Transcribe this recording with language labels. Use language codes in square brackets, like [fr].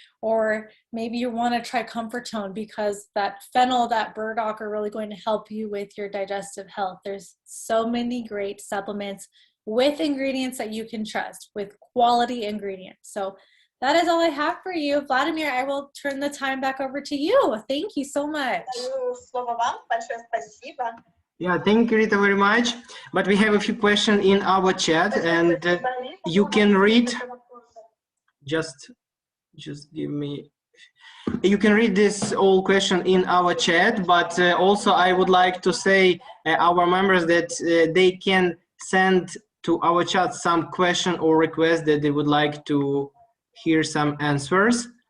[en] Or maybe you want to try Comfort Tone because that fennel, that burdock are really going to help you with your digestive health. There's so many great supplements with ingredients that you can trust, with quality ingredients. So that is all I have for you. Vladimir, I will turn the time back over to you. Thank you so much. [ru] Слово вам. Большое спасибо. [en] Yeah, thank you, Rita, very much. But we have a few questions in our chat, and you can read. Just give me. You can read this all question in our chat, but also I would like to say our members that they can send to our chat some question or request that they would like to hear some answers.